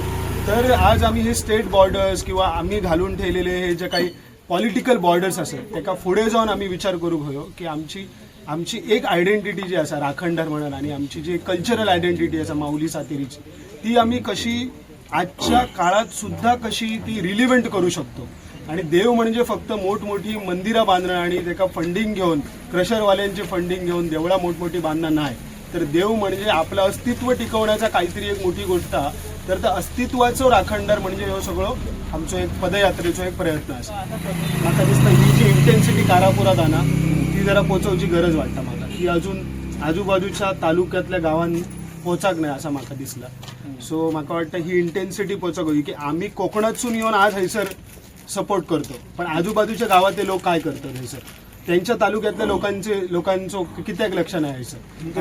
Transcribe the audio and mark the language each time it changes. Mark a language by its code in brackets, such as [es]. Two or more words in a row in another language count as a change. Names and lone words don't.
[mr] तर आज आम्ही हे [en] state borders [mr] किंवा आम्ही घालून ठेवलेले हे जे काही [en] political borders [mr] असेल त्याका पुढे जाऊन आम्ही विचार करूक हयो की आमची एक आयडेंटिटी जी असा राखणदार म्हणून आणि आमची जी [en] cultural identity [mr] असा माऊली सातेरीची ती आम्ही कशी आजच्या काळात सुद्धा कशी ती रिलिव्हंट करू शकतो. आणि देव म्हणजे फक्त मोठमोठी मंदिरं बांधणं आणि त्याका फंडिंग घेऊन क्रशरवाल्यांचे फंडिंग घेऊन देवळा मोठमोठी बांधणं नाही, तर देव म्हणजे आपलं अस्तित्व टिकवण्याचा काहीतरी एक मोठी गोष्ट. [kok] तर त्या अस्तित्वाचं राखणदार म्हणजे हे सगळं आमचो एक पदयात्रेचो एक प्रयत्न असा. म्हाका दिसता ही जी इंटेन्सिटी कारापुरात आना ती जरा पोचवची गरज वाटता म्हाका. ती अजून आजूबाजूच्या तालुक्यातल्या गावांनी पोचाक नाही असं म्हाका दिसला. [mr] सो म्हाका वाटतं ही इंटेन्सिटी पोचक होई की आम्ही कोकणातसून येऊन आज हयसर सपोर्ट करतो, पण आजूबाजूच्या गावातले लोक काय करतात हयसर, त्यांच्या तालुक्यातल्या लोकांचं कित्याक लक्ष नाही हयसर.